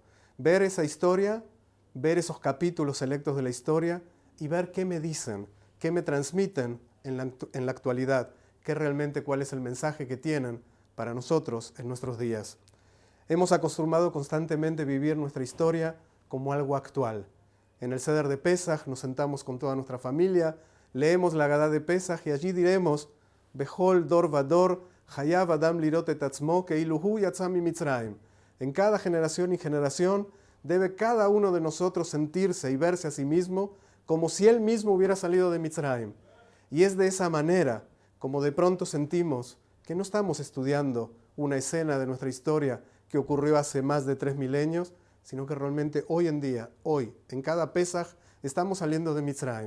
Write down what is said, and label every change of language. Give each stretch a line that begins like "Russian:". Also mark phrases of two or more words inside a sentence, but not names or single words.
Spanish: Ver esa historia, ver esos capítulos selectos de la historia y ver qué me dicen, qué me transmiten en la actualidad, cuál es el mensaje que tienen para nosotros en nuestros días. Hemos acostumbrado constantemente a vivir nuestra historia como algo actual. En el Seder de Pesaj nos sentamos con toda nuestra familia, leemos la Agadá de Pesaj y allí diremos
Hebrew: בכל דור ודור חייב אדם לראות את עצמו כאילו הוא יצא ממצרים.
Spanish: En cada generación y generación debe cada uno de nosotros sentirse y verse a sí mismo como si él mismo hubiera salido de Mitzrayim. Y es de esa manera como de pronto sentimos que no estamos estudiando una escena de nuestra historia que ocurrió hace más de 3 milenios, sino que realmente hoy en día, hoy, en cada Pesaj, estamos saliendo de Mitzrayim.